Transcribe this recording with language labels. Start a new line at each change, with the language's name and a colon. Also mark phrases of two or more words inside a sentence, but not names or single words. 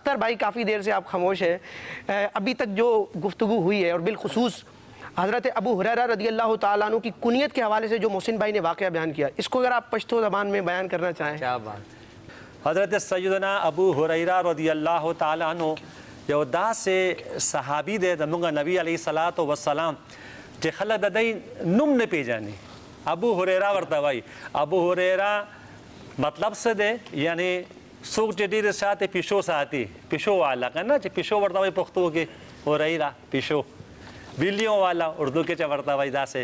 Urdu: اختر بھائی کافی دیر سے آپ خاموش ہیں، ابھی تک جو گفتگو ہوئی ہے اور بالخصوص حضرت ابو ہریرہ
Arabic: رضی اللہ تعالیٰ عنہ
Urdu: کی کنیت کے حوالے سے جو محسن بھائی نے واقعہ بیان کیا، اس کو اگر آپ پشتو زبان میں بیان کرنا چاہیں۔ کیا بات۔
Pashto: حضرت سیدنا ابو ہریرہ
Arabic: رضی اللہ تعالیٰ عنہ
Pashto: یو دا سے صحابی دے زمونږ نبی
Arabic: علیہ الصلوۃ والسلام
Pashto: چې خلک د دې نوم نه پیژني، ابو هريره ورته وایي۔ ابو هريره مطلب څه دی؟ یعنی څوک چې ډېر ساعته پیشو ساتي، پیشو والا که نه، چې پیشو ورته وایي پښتو کې هريره پیشو،
Urdu: بیلیوں والا
Pashto: اردو کې چې ورته وایي داسې۔